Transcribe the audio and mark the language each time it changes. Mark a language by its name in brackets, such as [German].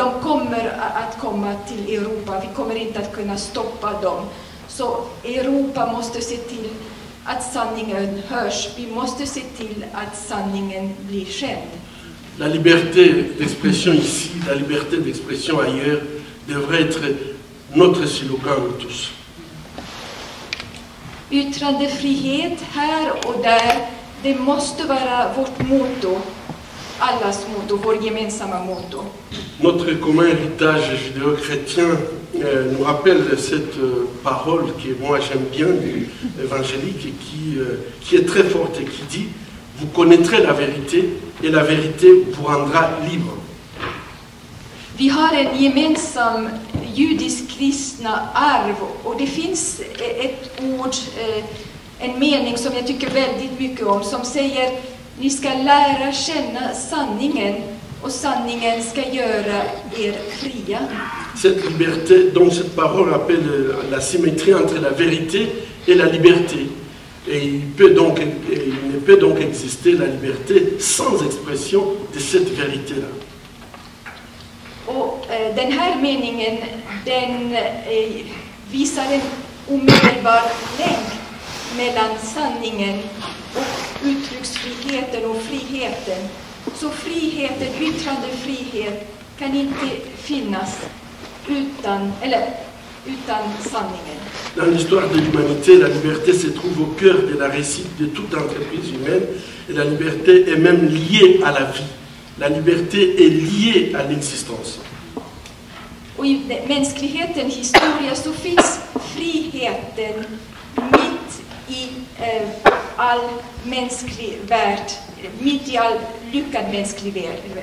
[Swedish] De kommer att komma till Europa. Vi kommer inte att kunna stoppa dem. Så Europa måste se till att sanningen hörs. Vi måste se till att sanningen blir känd. [French] La liberté d'expression ici, la liberté d'expression ailleurs, devrait être notre slogan de tous. [Swedish] Yttrandefrihet här och där, det måste vara vårt motto, allas motto, vår gemensamma motto. [French] Notre commun héritage judéo-chrétien nous rappelle cette parole que moi j'aime bien, évangélique, et qui est très forte et qui dit « Vous connaîtrez la vérité et la vérité vous rendra libre ». [Swedish] Vi har en gemensam judisk-kristna arv och det finns ett ord, en mening som jag tycker väldigt mycket om, som säger ni ska lära känna sanningen och sanningen ska göra er fria. [French] Cette liberté, donc cette parole rappelle la symétrie entre la vérité et la liberté. Et il ne peut donc exister la liberté sans expression de cette vérité-là. [Swedish] Och den här meningen, den visar en omedelbar länk mellan sanningen och uttrycksfriheten och friheten. Så friheten, yttrandefrihet, kan inte finnas utan sanningen. [French] Dans l'histoire de l'humanité, la liberté se trouve au cœur de la réussite de toute entreprise humaine, et la liberté est même liée à la vie. La liberté est liée à l'existence. [Swedish] Och i mänsklighetens historia så finns friheten mitt i all mänsklig värld, mitt i all lyckad mänsklig värld.